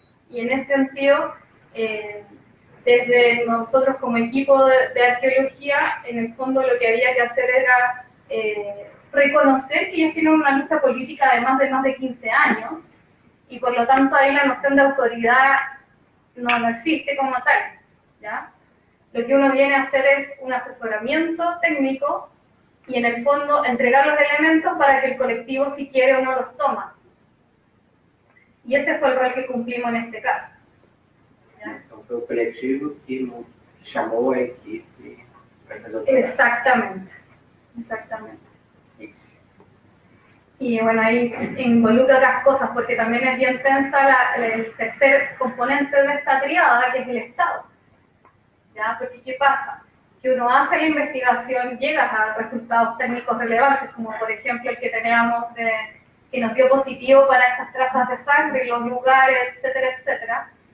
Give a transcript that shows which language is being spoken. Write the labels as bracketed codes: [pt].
[es] Y en ese sentido, desde nosotros como equipo de arqueología, en el fondo lo que había que hacer era reconocer que ellos tienen una lucha política de más de 15 años, y por lo tanto ahí la noción de autoridad no existe como tal, ¿ya? Lo que uno viene a hacer es un asesoramiento técnico y en el fondo entregar los elementos para que el colectivo, si quiere o no, los toma. Y ese fue el rol que cumplimos en este caso. [pt] Então foi o coletivo que chamou a equipe para fazer o trabalho. [es] Exactamente, exactamente. Y bueno, ahí involucra otras cosas, porque también es bien tensa el tercer componente de esta triada, que es el Estado. ¿Ya? Porque ¿qué pasa? Que uno hace la investigación, llegas a resultados técnicos relevantes, como por ejemplo el que teníamos que nos dio positivo para estas trazas de sangre, los lugares, etcétera, etcétera.